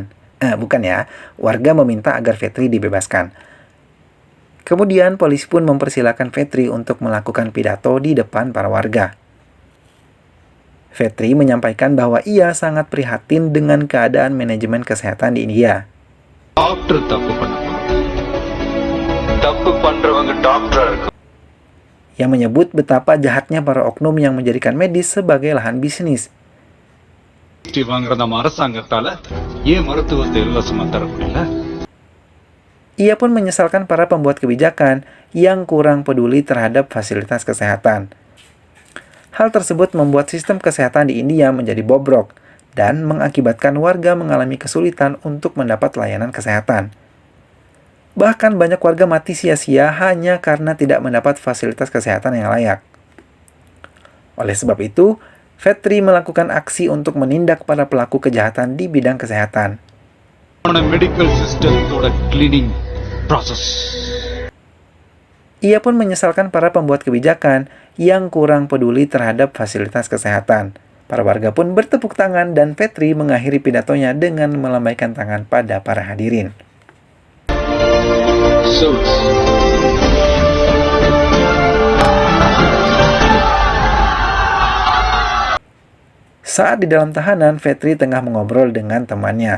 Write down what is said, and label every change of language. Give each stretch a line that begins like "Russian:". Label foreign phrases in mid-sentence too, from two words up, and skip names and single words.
Indonesian: Bukan ya, warga meminta agar Vetri dibebaskan. Kemudian polisi pun mempersilahkan Vetri untuk melakukan pidato di depan para warga. Vetri menyampaikan bahwa ia sangat prihatin dengan keadaan manajemen kesehatan di India.
Tamil: டாக்டர் தப்பு பண்ணணும். தப்பு பண்றவங்க டாக்டரா இருக்கும்.
Indonesian: Yang menyebut betapa jahatnya para oknum yang menjadikan medis sebagai lahan bisnis.
Tamil: வாங்குற நம்ம அரசாங்கத்தால ஏன் மருத்துவத்தை இலவசமா தர முடியல?
Indonesian: Ia pun menyesalkan para pembuat kebijakan yang kurang peduli terhadap fasilitas kesehatan. Hal tersebut membuat sistem kesehatan di India menjadi bobrok dan mengakibatkan warga mengalami kesulitan untuk mendapat layanan kesehatan. Bahkan banyak warga mati sia-sia hanya karena tidak mendapat fasilitas kesehatan yang layak. Oleh sebab itu, Vetri melakukan aksi untuk menindak para pelaku kejahatan di bidang kesehatan.
English: medical system cleaning process.
Indonesian: Ia pun menyesalkan para pembuat kebijakan yang kurang peduli terhadap fasilitas kesehatan. Para warga pun bertepuk tangan dan Vetri mengakhiri pidatonya dengan melambaikan tangan pada para hadirin. Saat di dalam tahanan, Vetri tengah mengobrol dengan temannya.